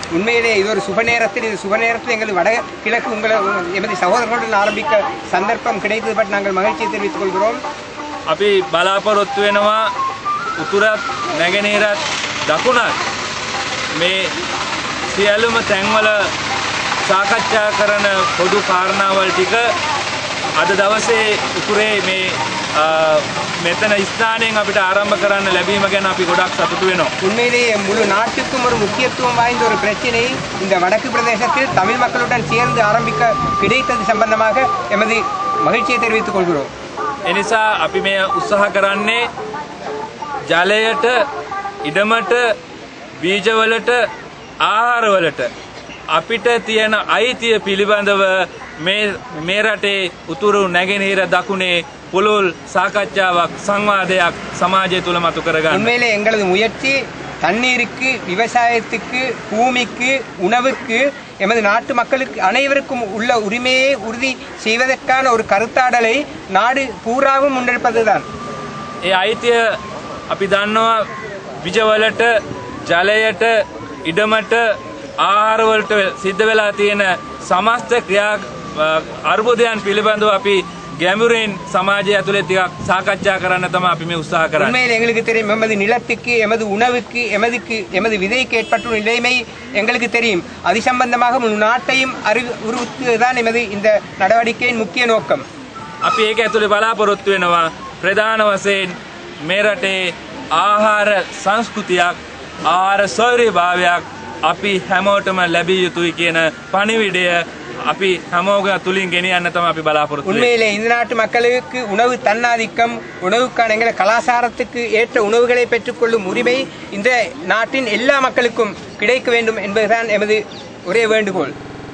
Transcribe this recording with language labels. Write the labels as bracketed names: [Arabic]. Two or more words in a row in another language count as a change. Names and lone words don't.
[Tamil] உண்மையிலே இது ஒரு சுப நேரத்தில் எங்கள் வடகிழக்கு எமது சகோதரர்களுடன் ஆரம்பிக்க சந்தர்ப்பம் கிடைத்தது பற்றி நாங்கள் மகிழ்ச்சியை தெரிவித்துக் கொள்கிறோம். [Sinhala] අපි බලාපොරොත්තු වෙනවා උතුරත් නැගෙනහිරත් දකුණත් මේ සියලුම තැන්වල සාකච්ඡා කරන පොදු කාරණාවල් ටික අද දවසේ උතුරේ මේ මෙතන ස්ථානයෙන් අපිට ආරම්භ කරන්න ලැබීම ගැන අපි ගොඩක් සතුටු වෙනවා. [Tamil] உண்மையிலேயே முழு நாட்டுக்கும் ஒரு முக்கியத்துவம் வாய்ந்த ஒரு பிரச்சனை இந்த வடக்கு பிரதேசத்தில் தமிழ் மக்களுடன் சேர்ந்து ஆரம்பிக்க கிடைத்தது சம்பந்தமாக எமது மகிழ்ச்சியை தெரிவித்துக் கொள்கிறோம். [Sinhala] එනිසා අපි මේ උත්සාහ කරන්නේ ජලයට ඉඩමට බීජවලට ආහාරවලට අපිට තියෙන අයිතිය පිළිබඳව මේ රටේ උතුරු නැගෙනහිර දකුණේ පුළුල් සාකච්ඡාවක් සංවාදයක් සමාජය තුල මතු කරගන්න. [Tamil] உண்மையிலே எங்களது முயற்சி தண்ணீருக்கு விவசாயத்துக்கு பூமிக்கு உணவுக்கு எமது நாட்டு மக்களுக்கு அனைவருக்கும் உள்ள உரிமையை உறுதி செய்வதற்கான ஒரு கருத்தாடலை நாடு பூராவும் முன்னெடுப்பதுதான். [Sinhala] ඒ අයිතිය අපි දන්නවා බීජවලට ජලයට ඉඩමට ආහාරවලට සිද්ධ වෙලා තියෙන සමස්ත ක්‍රියා අර්බුදයන් පිළිබඳව අපි ගැඹුරින් සමාජය ඇතුලේ ටිකක් සාකච්ඡා කරන්න තමයි අපි මේ උත්සාහ කරන්නේ. [Tamil] உண்மையில் எங்களுக்கு தெரியும் எமது நிலத்துக்கு எமது உணவுக்கு எமது விதைக்கு ஏற்பட்டுள்ள நிலைமை எங்களுக்கு தெரியும். அது சம்பந்தமாக முழு நாட்டையும் அறிவுறுத்துவதுதான் எமது இந்த நடவடிக்கையின் முக்கிய நோக்கம். [Sinhala] අපි ඒක ඇතුලේ බලාපොරොත්තු වෙනවා ප්‍රධාන වශයෙන් මේ රටේ ආහාර සංස්කෘතියක් ආහාර සෞර්යභාවයක් අපි හැමෝටම ලැබිය යුතුයි කියන පණිවිඩය අපි හැමෝගේ තුලින් ගෙනියන්න තමයි අපි බලාපොරොත්තු වෙන්නේ. [Tamil] உண்மையிலே இந்த நாட்டு மக்களுக்கு உணவு தன்னாதிக்கம் உணவுக்கான எங்கள் கலாச்சாரத்துக்கு ஏற்ற உணவுகளை பெற்றுக்கொள்ளும் உரிமை இந்த நாட்டின் எல்லா மக்களுக்கும் கிடைக்க வேண்டும் என்பதுதான் எமது ஒரே வேண்டுகோள்.